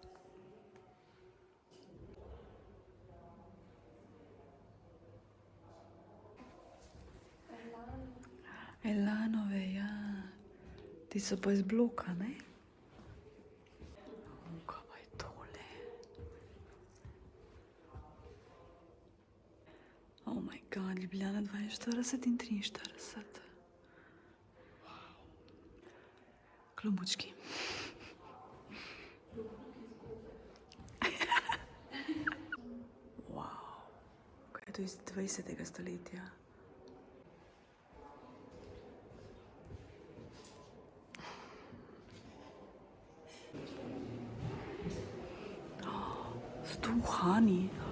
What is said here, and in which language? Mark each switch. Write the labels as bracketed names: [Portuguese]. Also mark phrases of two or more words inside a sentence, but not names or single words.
[Slovenian] Elanove, ja. Ti so pa iz bloka, ne? Kaj pa je tole? [English] Oh my god, [Slovenian] Ljubljana 42 in 43. Klobučki. Wow. Kaj je to iz 20. stoletja? Stuhani.